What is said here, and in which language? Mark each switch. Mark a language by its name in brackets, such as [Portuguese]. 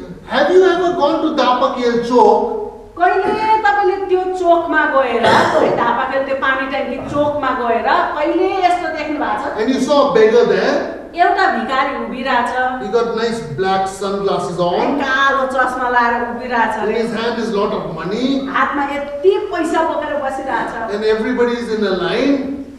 [English] Have you ever gone to Dapakel Chowk? [Nepali] कहिले तपाईँले त्यो चोकमा गएर है, धापाखेल त्यो पानी ट्याङ्की चोकमा गएर कहिले यस्तो देख्नु भएको छ? [English] And you saw a beggar there. [Nepali] एउटा भिखारी उभिरहेछ, [English] He got nice black sunglasses on. [Nepali] कालो चस्मा लाएर उभिरहेछ, [English] In his hand is lot of money. [Nepali] हातमा यति पैसा बोकेर बसिरहेछ, [English] And everybody is in a line.